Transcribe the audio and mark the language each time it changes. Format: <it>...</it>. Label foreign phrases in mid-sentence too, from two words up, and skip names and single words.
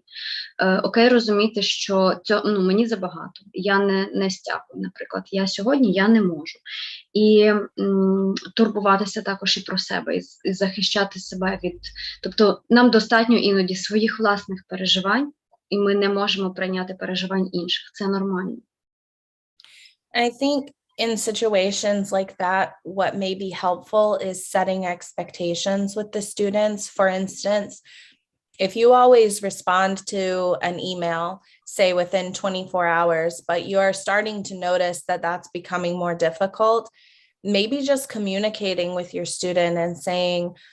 <uk>Окей розуміти, що мені забагато, я не стягую, наприклад, я не можу. І турбуватися також і про себе, і захищати себе від... Тобто нам достатньо іноді своїх власних переживань, і ми не можемо прийняти переживань інших. Це нормально.</uk> <en>I think in situations like that, what may be helpful is setting expectations with the students. For instance, if you always respond to an email, say within 24 hours, but you're starting to notice that that's becoming more difficult, maybe just communicating with your student and saying,</en>